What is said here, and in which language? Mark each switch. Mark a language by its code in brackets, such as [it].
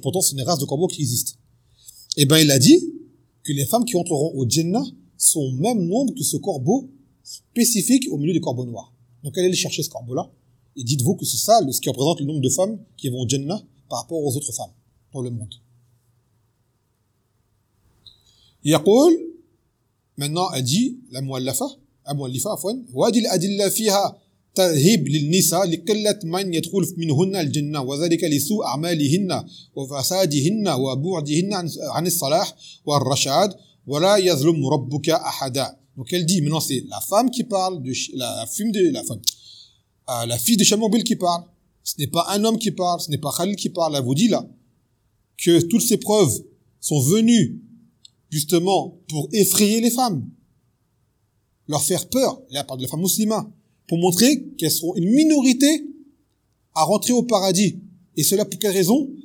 [fr] Pourtant, c'est une race de corbeaux qui existe. Eh ben, il a dit que les femmes qui entreront au Jannah sont au même nombre que ce corbeau spécifique au milieu des corbeaux noirs. Donc, allez chercher ce corbeau-là. Et dites-vous que c'est ça, ce qui représente le nombre de femmes qui vont au Jannah par rapport aux autres femmes dans le monde. [ar] Yaqul, [fr] maintenant, a dit, [ar] la mu'allafa, wadil adilla fiha, ترهيب للنساء لقلة من يدخل منهن الجنة وذلك لسوء أعمالهن وفسادهن وبعدهن عن الصلاح والرشاد ولا يظلم ربك أحدا. [fr] Donc elle dit, maintenant c'est la femme qui parle, la fille de Chamoubil qui parle, ce n'est pas un homme qui parle, ce n'est pas Khalil qui parle, elle vous dit là, que toutes ces preuves sont venues justement pour effrayer les femmes, leur faire peur, là elle parle de la femme musulmane, pour montrer qu'elles seront une minorité à rentrer au paradis. Et cela pour quelle raison?